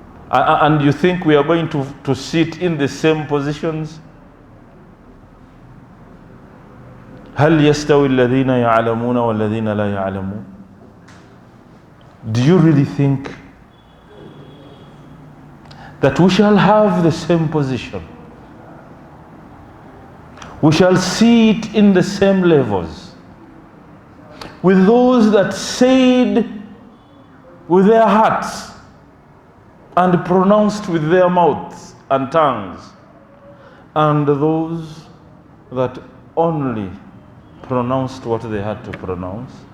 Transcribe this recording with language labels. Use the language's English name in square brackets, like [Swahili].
[English] And you think we are going to sit in the same positions? [Arabic] هل يستوي الذين يعلمون والذين لا يعلمون? [English] Do you really think that we shall have the same position? We shall sit in the same levels with those that said with their hearts and pronounced with their mouths and tongues, and those that only pronounced what they had to pronounce?